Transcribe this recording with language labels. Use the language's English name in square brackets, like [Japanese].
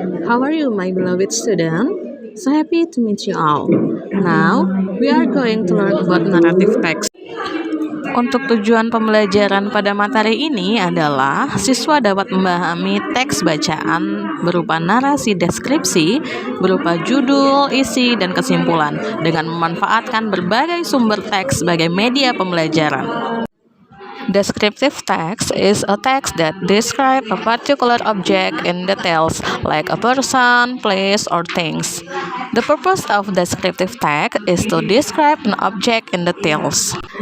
[English] How are you, my beloved student? So happy to meet you all. Now, we are going to learn about narrative text. [Indonesian] Untuk tujuan pembelajaran pada materi ini adalah siswa dapat memahami teks bacaan berupa narasi deskripsi, berupa judul, isi, dan kesimpulan dengan memanfaatkan berbagai sumber teks sebagai media pembelajaran. [English] Descriptive text is a text that describes a particular object in details, like a person, place, or things. The purpose of descriptive text is to describe an object in details.